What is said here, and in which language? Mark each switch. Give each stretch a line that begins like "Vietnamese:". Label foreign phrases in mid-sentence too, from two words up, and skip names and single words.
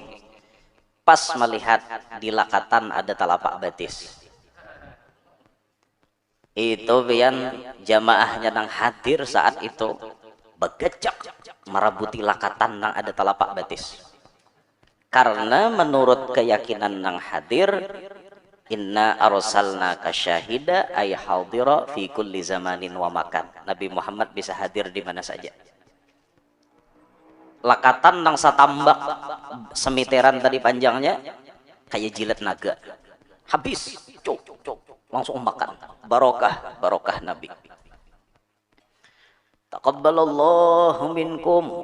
Banjar: Pas melihat di lakatan ada telapak betis. Itu pian jamaahnya nang hadir saat itu begecak merabuti lakatan nang ada telapak betis. Karena menurut keyakinan nang hadir,
Arabic: inna arsalnaka syahida ay hadira fi kulli zamanin wa makan.
Banjar: Nabi Muhammad bisa hadir di mana saja. Lakatan nang satambak semiteran tadi panjangnya kayak jilat naga. Habis, cuk, langsung makan. Barokah Nabi.
Arabic: Taqabbalallahu minkum.